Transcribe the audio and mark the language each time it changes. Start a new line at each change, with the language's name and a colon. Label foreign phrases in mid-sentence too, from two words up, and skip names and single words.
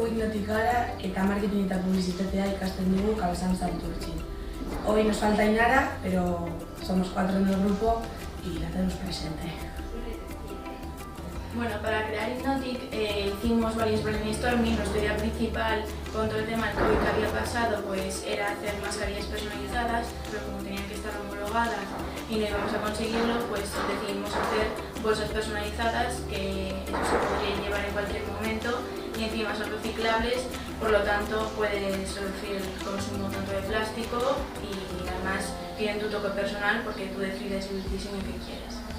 Basque: komunikaziotik gara eta marketing eta publizitatea ikasten dugu Cabezan Santurtzi.
Spanish: Hoy nos falta Inara, pero somos 4 en el grupo y la tenemos presente. Bueno, para crear Hypnotic hicimos varios brainstorming. Nuestra idea principal con todo el tema del COVID que había pasado pues era hacer mascarillas personalizadas, pero como tenían que estar homologadas y no íbamos a conseguirlo, pues decidimos hacer bolsas personalizadas que eso se podría llevar en cualquier momento y encima son reciclables, por lo tanto puedes reducir el consumo tanto de plástico y además tienen tu toque personal porque tú decides el diseño que quieres.